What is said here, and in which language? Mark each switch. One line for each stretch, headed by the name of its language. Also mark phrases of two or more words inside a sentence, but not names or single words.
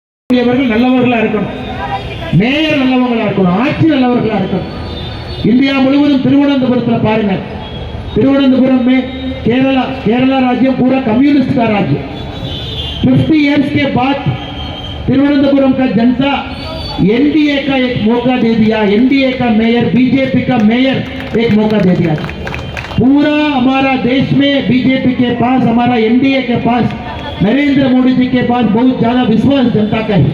Tamil: நல்லவர்களா இருக்கணும், மேயர் நல்லவங்களா இருக்கணும், ஆட்சி நல்லவர்களா இருக்கணும். இந்தியா முழுவதும் திருவனந்தபுரத்தில் பாருங்க,
Hindi: திருवनंतपुरम में केरला राज्य पूरा कम्युनिस्ट का राज्य। 50 इयर्स के बाद तिरुवनंतपुरम का जनता एनडीए का एक मौका दे दिया, एनडीए का मेयर, बीजेपी का मेयर एक मौका दे दिया। पूरा हमारा देश में बीजेपी के पास, हमारा एनडीए के पास, नरेंद्र मोदी जी के पास बहुत ज्यादा विश्वास जनता का है।